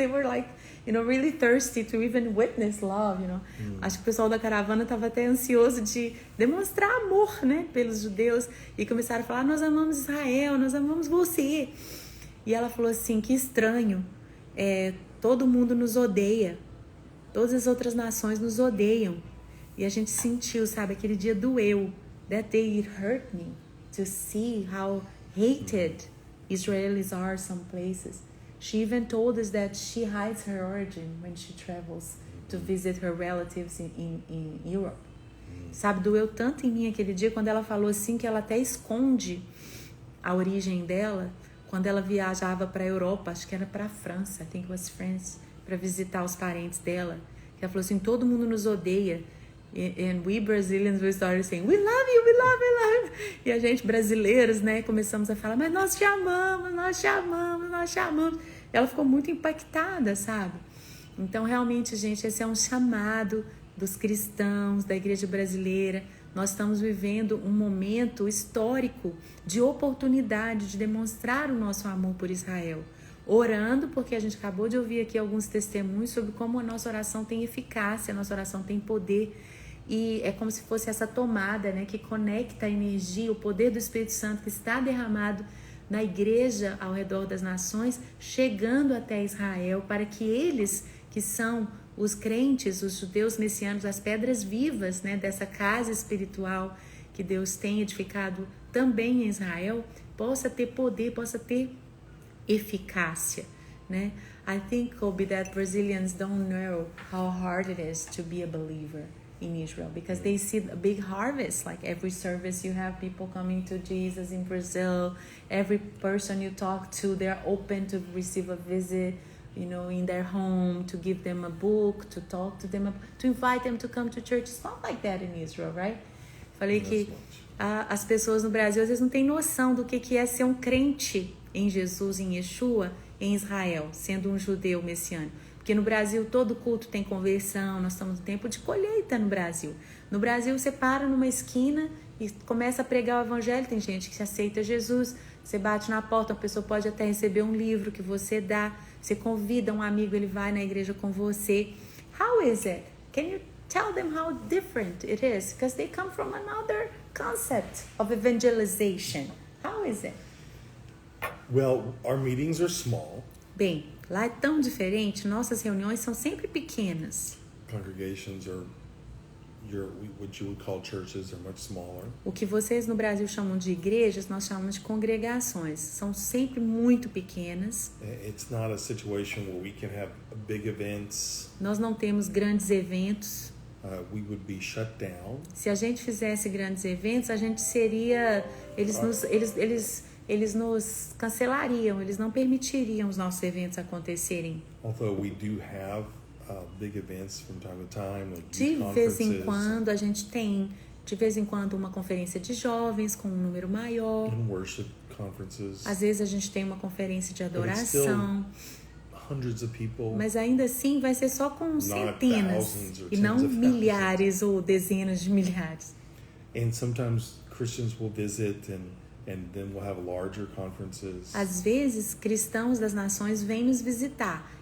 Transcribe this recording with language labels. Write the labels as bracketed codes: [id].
[en] They were like, really thirsty to even witness love, [pt] Acho que o pessoal da caravana estava até ansioso de demonstrar amor, né, pelos judeus. E começaram a falar, nós amamos Israel, nós amamos você. E ela falou assim, que estranho, todo mundo nos odeia, todas as outras nações nos odeiam. E a gente sentiu, sabe, aquele dia doeu, [en] that day it hurt me to see how hated Israelis are some places. She even told us that she hides her origin when she travels to visit her relatives in Europe. [pt] Sabe, doeu tanto em mim aquele dia quando ela falou assim que ela até esconde a origem dela quando ela viajava para a Europa, acho que era para a França, [en] I think it was France, [pt] para visitar os parentes dela. Ela falou assim, todo mundo nos odeia. [en] And we Brazilians we started saying, we love you, we love you, we love you. [pt] E a gente brasileiros, né, começamos a falar, mas nós te amamos, nós te amamos, nós te amamos. Ela ficou muito impactada, sabe? Então, realmente, gente, esse é um chamado dos cristãos, da igreja brasileira. Nós estamos vivendo um momento histórico de oportunidade de demonstrar o nosso amor por Israel. Orando, porque a gente acabou de ouvir aqui alguns testemunhos sobre como a nossa oração tem eficácia, a nossa oração tem poder. E é como se fosse essa tomada, né, que conecta a energia, o poder do Espírito Santo que está derramado na igreja ao redor das nações, chegando até Israel, para que eles, que são os crentes, os judeus messianos, as pedras vivas, né, dessa casa espiritual que Deus tem edificado também em Israel, possa ter poder, possa ter eficácia, né? [en] I think, Colby, that Brazilians don't know how hard it is to be a believer in Israel because they see a big harvest. Like every service you have people coming to Jesus in Brazil. Every person you talk to, they're open to receive a visit, in their home, to give them a book, to talk to them, to invite them to come to church. It's not like that in Israel, right? [pt] Falei que as pessoas no Brasil às vezes não têm noção do que é ser um crente em Jesus, em Yeshua, em Israel, sendo um judeu messiânico. Porque no Brasil todo culto tem conversão, nós estamos no tempo de colheita no Brasil. No Brasil você para numa esquina e começa a pregar o evangelho, tem gente que aceita Jesus, você bate na porta, a pessoa pode até receber um livro que você dá, você convida um amigo, ele vai na igreja com você. [en] How is it? Can you tell them how different it is? Because they come from another concept of evangelization? How is it? Well, our meetings are small. [pt] Bem, lá é tão diferente, nossas reuniões são sempre pequenas. [en] Congregations are what you would call churches are much smaller. [pt] O que vocês no Brasil chamam de igrejas, nós chamamos de congregações. São sempre muito pequenas. [en] It's not a situation where we can have big events. [pt] Nós não temos grandes eventos. [en] We would be shut down. [pt] Se a gente fizesse grandes eventos, a gente seria... Eles nos cancelariam, eles não permitiriam os nossos eventos acontecerem. [en] Although we do have big events from time to time, like [pt] De vez em quando a gente tem, de vez em quando, uma conferência de jovens com um número maior. [en] And worship conferences. [pt] Às vezes a gente tem uma conferência de adoração. [en] Hundreds of people. [pt] Mas ainda assim vai ser só com centenas e não milhares ou dezenas de milhares. [en] And sometimes Christians will visit and then we'll have larger conferences. [pt] Às vezes cristãos das nações vêm nos visitar.